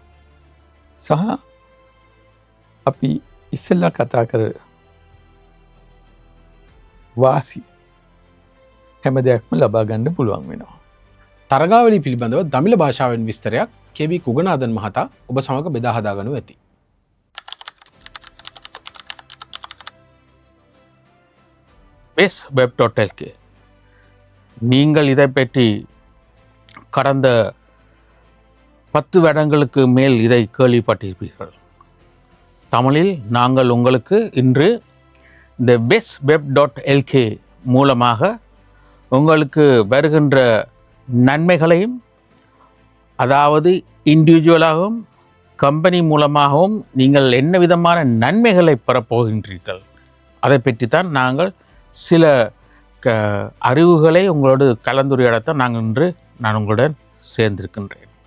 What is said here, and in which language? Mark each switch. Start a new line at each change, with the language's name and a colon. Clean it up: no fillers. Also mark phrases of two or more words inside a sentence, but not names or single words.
Sinhala: සහ අපි ඉස්සෙල්ලා කතා කර වාසි හැම දෙයක්ම ලබා ගන්න පුළුවන් වෙනවා. තරගාවලිය පිළිබඳව දමිළ භාෂාවෙන් විස්තරයක් KB කුගනාදන් මහතා ඔබ සමග බෙදා හදා ගනු ඇති.
Tamil: bestweb.lk நீங்கள் இதை பற்றி கடந்த 10 வருடங்களுக்கு மேல் இதை கேள்விப்பட்டிருப்பீர்கள். தமிழில் நாங்கள் உங்களுக்கு இன்று இந்த bestweb.lk மூலமாக உங்களுக்கு வருகின்ற நன்மைகளையும், அதாவது இண்டிவிஜுவலாகவும் கம்பெனி மூலமாகவும் நீங்கள் என்ன விதமான நன்மைகளை பெறப்போகின்றீர்கள் அதை பற்றித்தான் நாங்கள் சில அறிவுகளை உங்களோடு கலந்துரையாடத்தான் நான் உங்களுடன் சேர்ந்திருக்கின்றேன்.